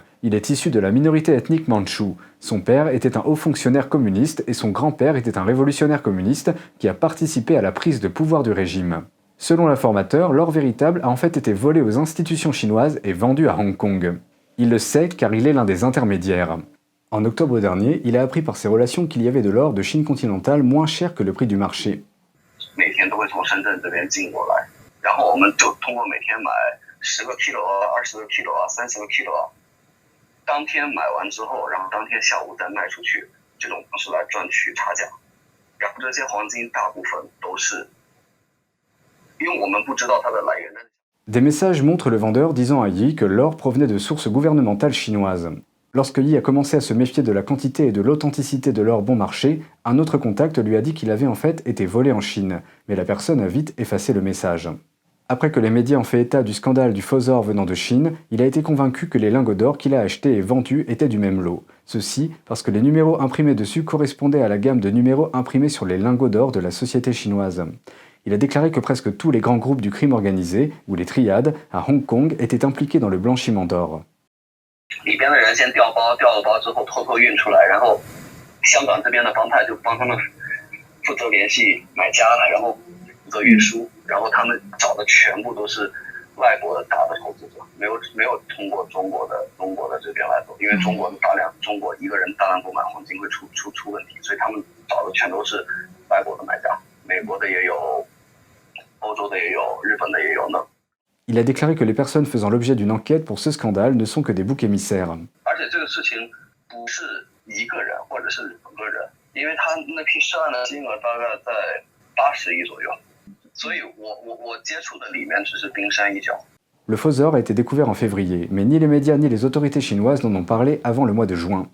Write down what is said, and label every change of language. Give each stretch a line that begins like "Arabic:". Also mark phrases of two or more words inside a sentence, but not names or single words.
French: Il est issu de la minorité ethnique mandchoue. Son père était un haut fonctionnaire communiste et son grand-père était un révolutionnaire communiste qui a participé à la prise de pouvoir du régime. Selon l'informateur, l'or véritable a en fait été volé aux institutions chinoises et vendu à Hong Kong. Il le sait car il est l'un des intermédiaires. En octobre dernier, il a appris par ses relations qu'il y avait de l'or de Chine continentale moins cher que le prix du marché.
Chinese: 然后我们就通过每天买10个 kilo 20个 kilo 30个 kilo 当天买完之后，然后当天下午再卖出去，这种方式来赚取差价。然后这些黄金大部分都是因为我们不知道它的来源。
French: Des messages montrent le vendeur disant à Yi que l'or provenait de sources gouvernementales chinoises. Lorsque Yi a commencé à se méfier de la quantité et de l'authenticité de l'or bon marché, un autre contact lui a dit qu'il avait en fait été volé en Chine, mais la personne a vite effacé le message. Après que les médias ont fait état du scandale du faux or venant de Chine, il a été convaincu que les lingots d'or qu'il a achetés et vendus étaient du même lot. Ceci parce que les numéros imprimés dessus correspondaient à la gamme de numéros imprimés sur les lingots d'or de la société chinoise. Il a déclaré que presque tous les grands groupes du crime organisé, ou les triades, à Hong Kong étaient impliqués dans le blanchiment d'or.
Chinese: 里边的人先调包，调了包之后偷偷运出来，然后香港这边的帮派就帮他们负责联系买家，然后负责运输，然后他们找的全部都是外国的大的投资者，没有通过中国的这边来走，因为中国一个人大量购买黄金会出问题，所以他们找的全都是外国的买家，美国的也有，欧洲的也有，日本的也有呢。
French: Il a déclaré que les personnes faisant l'objet d'une enquête pour ce scandale ne sont que des boucs émissaires. Le faux or a été découvert en février, mais ni les médias ni les autorités chinoises n'en ont parlé avant le mois de juin.